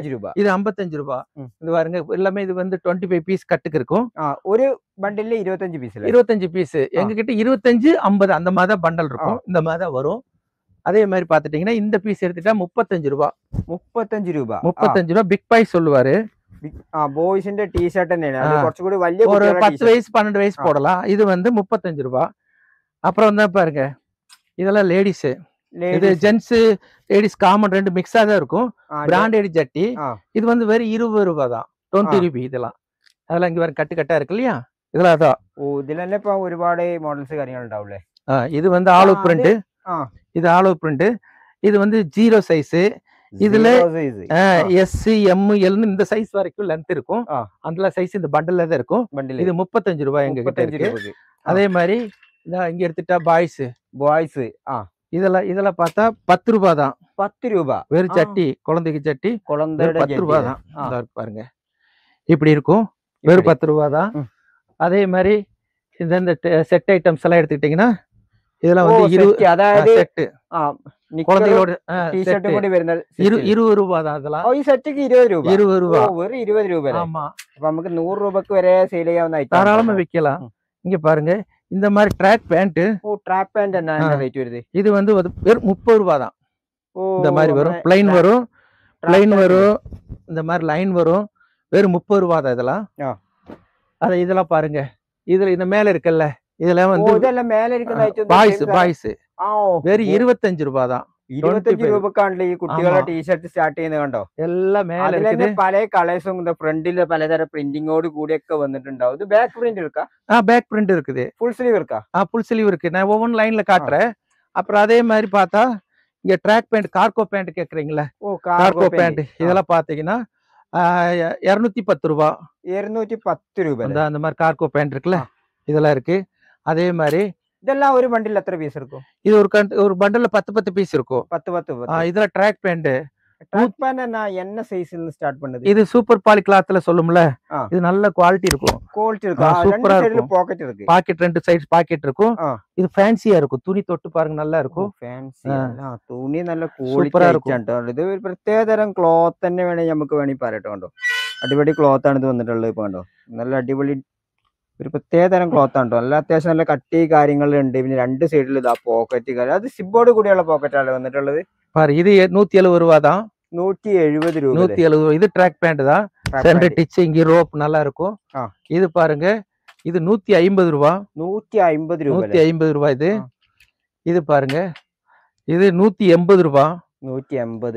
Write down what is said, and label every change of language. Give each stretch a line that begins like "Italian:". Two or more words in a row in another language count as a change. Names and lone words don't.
Tamil: இது 55 ரூபா. இது பாருங்க, எல்லாமே இது வந்து 25 பீஸ் கட்டுக்கு இருக்கும். ஒரு பண்டல்ல 25 பீஸ். 25 பீஸ் எங்க கிட்ட 25, 50 அந்த மாதிரி தான் பண்டல் இருக்கும். இந்த மாதிரி தான் வரும். அதே மாதிரி பாத்துட்டீங்கன்னா இந்த பீஸ் எடுத்துட்டா 35 ரூபா. 35 ரூபா. 35 ரூபா
English: big boy
Tamil: சொல்லுவாரு.
Malayalam: ബോയ്സിന്റെ ടീഷർട്ട് തന്നെയാണ്. അത് കുറച്ചുകൂടി വലിയ ഒരു 10 വയസ്സ് 12 വയസ്സ് போடலாம்.
Tamil: இது வந்து 35 ரூபா. அப்புறம் வந்து பாருங்க, இதெல்லாம் லேடிஸ், இது
English: gents ladies common
Tamil: ரெண்டு மிக்ஸா தான் இருக்கும். பிராண்டட் ஜட்டி. இது வந்து வெறும் 20 ரூபா தான், 20 ரூபி. இதெல்லாம் அதெல்லாம் இங்க வேற கட்டா இருக்கு இல்லையா, இதெல்லாம் அதான். ஓ,
Malayalam: ഇതിലെല്ലാം ഇപ്പോ ഒരുപാട് മോഡൽസ് കാര്യങ്ങൾ ഉണ്ടാവുല്ലേ.
Tamil: இது வந்து
English: all over print.
Tamil: இது
English: all over print.
Tamil: இது வந்து 0 சைஸ். இதுல எஸ், எம், எல் இந்த சைஸ் வரைக்கும் லென்த் இருக்கும். அந்த சைஸ் இந்த பண்டல்ல தான் இருக்கும். இது 35 ரூபாய் எங்க கிட்ட இருக்கு. அதே மாதிரி இங்க எடுத்துட்டா பாய்ஸ் இதெல்லாம் பார்த்தா 10 ரூபாய் தான். 10 ரூபாய் வெறும் சட்டி, குழந்தைக்கு சட்டி 10 ரூபாய் தான். பாருங்க இப்படி இருக்கும், வெறும் 10 ரூபாய் தான். அதே மாதிரி இந்த
English: set items
Tamil: எல்லாம் எடுத்துக்கிட்டீங்கன்னா இதெல்லாம் வந்து 20 செட் குழந்தைகளோட டி-ஷர்ட் கூட வருന്നത് 20 ரூபாய் தான். அதெல்லாம்
Malayalam: ഈ സെറ്റിക്ക് 20 രൂപ.
Tamil: 20 ரூபாய். வெறும் 20 ரூபாய். ஆமா, அப்ப நமக்கு 100 ரூபாய்க்கு வரை சேல் ஆகுന്ന ஐட்டம் தாராளமா விக்கலாம். இங்க பாருங்க, இந்த மாதிரி
English: track pant.
Tamil: ஓ,
English: track pant
Tamil: என்ன ரேட் வருது? இது வந்து வெறும் 30 ரூபாய் தான். இந்த மாதிரி வரும், ப்ளைன் வரும், இந்த மாதிரி லைன் வரும். வெறும் 30 ரூபாய் தான் இதெல்லாம். இதெல்லாம் பாருங்க, இதுல இந்த மேல இருக்குல்ல, இதெல்லாம் வந்து இதெல்லாம் மேல இருக்கிற ஐட்டம் பாய்ஸ் வெறும் 25 ரூபாய் தான்.
Malayalam: 25 രൂപക്കാണല്ലോ ഈ കുട്ടികളുടെ ടീഷർട്ട് സ്റ്റാർട്ട് ചെയ്യുന്നത്. കണ്ടോ, എല്ലാം മേലെ പല കളേഴ്സും ഫ്രണ്ടില് പലതരം പ്രിന്റിങ്ങോട് കൂടിയൊക്കെ വന്നിട്ടുണ്ടാവും.
Tamil: ഇത്
English: back print
Tamil: இருக்கா?
English: back print
Tamil: இருக்குது.
English: full sleeve
Tamil: இருக்கா?
English: full sleeve
Tamil: இருக்கு. நான் ஒவ்வொரு லைன்ல காட்டுறேன். அப்புறம் அதே மாதிரி பார்த்தா இங்க
English: track pant, cargo pant
Tamil: கேக்குறீங்களா?
English: cargo pant
Tamil: இதெல்லாம் பாத்தீங்கன்னா 210 ரூபாய். 210 ரூபாய் அந்த மாதிரி
English: cargo pant
Tamil: இருக்குல்ல, இதெல்லாம் இருக்கு. அதே மாதிரி இதெல்லாம் ஒரு பண்டில் எத்தனை பீஸ் இருக்கும்? இது ஒரு பண்டில்ல 10 பீஸ் இருக்கும். 10. இதுல
English: track pant. track pant
Tamil: என்ன சைஸ்ல ஸ்டார்ட் பண்ணுது? இது
English: super poly
Tamil: கிளாத்ல சொல்லும்ல, இது நல்ல குவாலிட்டி இருக்கும். சூப்பரா இருக்கும். பாக்கெட் இருக்கு. பாக்கெட் ரெண்டு சைடு பாக்கெட் இருக்கும். இது ஃபேன்சியா இருக்கும். துணி தொட்டு பாருங்க, நல்லா இருக்கும்.
Malayalam: ഫാൻസിയാ തുണി നല്ല ക്വാളിറ്റി ആയിട്ടാണ്. ഇത് ഒരു പ്രത്യേക തരം ക്ലോത്ത് തന്നെ വേണമെങ്കിൽ നമുക്ക് വേണമെങ്കിൽ പറയട്ടോ. കണ്ടോ, അടിപൊളി ക്ലോത്ത് ആണ് ഇത് വന്നിട്ടുള്ളത്. ഇപ്പൊ കണ്ടോ, നല്ല അടിപൊളി ഒരു പ്രത്യേക തരം ക്ലോത്ത് ആണ്. നല്ല അത്യാവശ്യം നല്ല കട്ടി കാര്യങ്ങളുണ്ട്. പിന്നെ രണ്ട് സൈഡിൽ ഇതാ പോക്കറ്റ് കാര്യം, അത് സിബോർഡ് കൂടിയുള്ള പോക്കറ്റാണ് വന്നിട്ടുള്ളത്.
Tamil: ഇത് 170 ரூபாய் தான். 170 ரூபாய். 170. இது
English: track pant
Tamil: தான்.
English: center stitching rope
Tamil: நல்லா இருக்கும். இது பாருங்க, இது 150 ரூபாய். 150 ரூபாய். 150 ரூபாய் இது. இது பாருங்க, இது 180 ரூபாய். 180.